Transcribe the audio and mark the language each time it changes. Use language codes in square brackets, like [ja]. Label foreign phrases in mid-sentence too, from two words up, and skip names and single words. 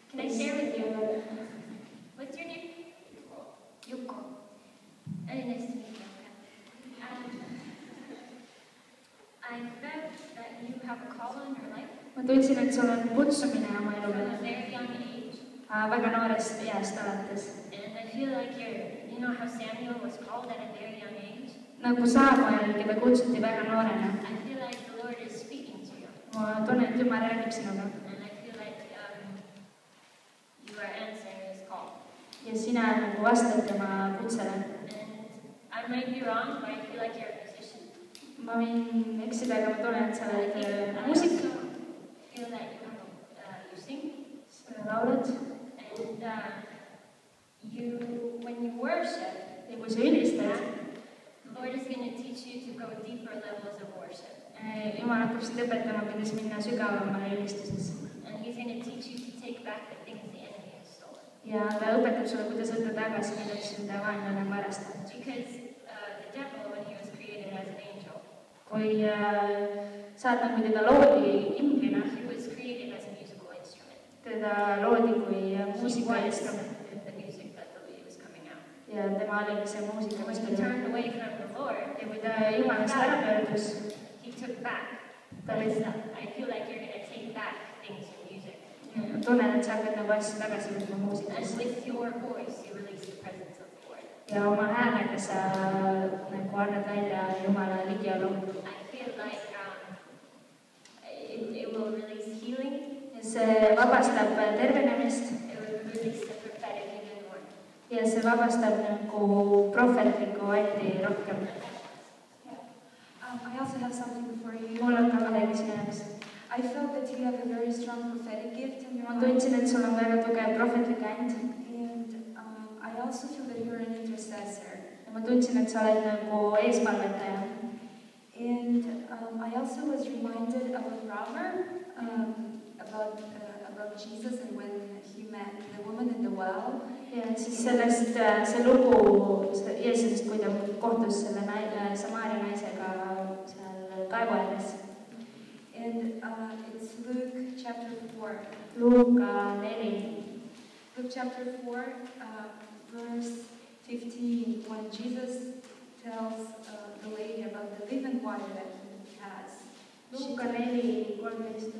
[en] share with you. What's your name? Yuko. Very nice to meet you. I felt that you have a call in your life. [et] Ma tundsin, et sul on kutsumine oma elu [en] From a [et] peale. [en] very young age. [et] Väga noorest east alates. [en] And I feel like you know how Samuel was called at a very young age? [et] Nagu Samuel, keda kutsuti väga noorena. [en] I feel like the Lord is speaking to you. [et] Ma tunnen, et Jumal räägib sinuga. [en] And I feel like you are answering his call. [et] Ja sina nagu vastad tema kutsele. [en] And I might be wrong, but I feel like you're a musician. [et] Ma võin eksida, aga ma tunnen, et sa oled [en] I [et] muusik. [en] also feel that you sing. [et] Sa laulad. [en] And when you worship, [et] Ja kui sa ülistad, [en] the Lord is going to teach you to go deeper levels of worship. [et] Jumal hakkab sind õpetama, kuidas minna sügavamale ülistuses. [en] And he's going to teach you to take back the things the enemy has stolen. [et] Ja ta õpetab sulle, kuidas võtta tagasi need asju, mida vaenlane on varastanud. [en] Because the devil, when he was created as an angel, [et] Kui saatan, kui teda loodi inglina, [en] he was created as a musical instrument. [et] teda loodi kui [en] He [et] muusikainstrument. [en] was the music that was coming out. [et] Ja tema oligi see muusika, mis [en] When he turned away from the Lord, [et] Ja kui ta Jumalast ära pöördus, [en] he took back that stuff. I feel like you're going to take back things in music. [et] ma tunnen, et sa hakkad nagu asju tagasi võtma [en] And [et] muusikas. [en] with your voice, you release the presence of the Lord. [et] Ja oma häälega sa nagu annad välja Jumala ligiolu. [en] I feel like it will release healing. [et] Ja see vabastab tervenemist [en] It will release the prophetic even more. [et] ja see vabastab nagu prohvetlikku andi rohkem. [en] I also have something for you. [et] Mul on ka midagi sinu jaoks. [en] I felt that you have a very strong prophetic gift in your [et] Ma [en] life. [et] tundsin, et sul on väga tugev prohvetlik and. [en] And I also feel that you're an intercessor. [et] Ja ma tundsin, et sa oled nagu eespalvetaja. [en] And I also was reminded of a proverb about Jesus and when he met the woman in the well. [et] Ja siis sellest see lugu Jeesusest, kui ta kohtus selle Samaaria naisega seal kaevu ääres. [en] And it's Luke chapter 4. [et] Luuka 4. [en] Luke chapter 4, verse 15, when Jesus tells the lady about the living water that he has. [et] Luuka 4:13.